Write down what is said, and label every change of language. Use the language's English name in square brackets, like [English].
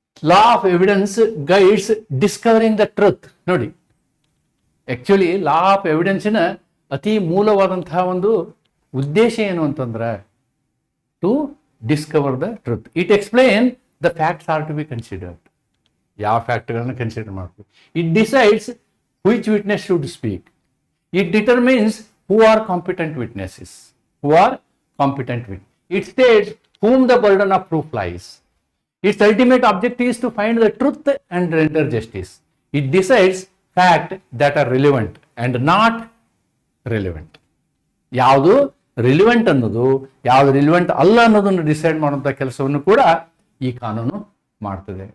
[English] Law of evidence guides discovering the truth. [Kannada] ನೋಡಿ, [English] actually law of ಎವಿಡೆನ್ಸಿನ [Kannada] ಅತಿ ಮೂಲವಾದಂತಹ ಒಂದು ಉದ್ದೇಶ ಏನು ಅಂತಂದ್ರೆ, [English] To discover the truth. It explain the facts are to be considered. [Kannada] ಯಾವ ಫ್ಯಾಕ್ಟ್ಗಳನ್ನು consider ಮಾಡಬೇಕು. [English] It decides which witness should speak. It determines who are competent witnesses. Who are competent wit. It states whom the burden of proof lies. Its ultimate objective is to find the truth and render justice. It decides facts that are relevant and not relevant. [Kannada] ಯಾವುದು relevant ಅನ್ನೋದು, ಯಾವುದು relevant ಅಲ್ಲ ಅನ್ನೋದನ್ನು decide ಮಾಡುವಂಥ ಕೆಲಸವನ್ನು ಕೂಡ ಈ ಕಾನೂನು ಮಾಡ್ತದೆ.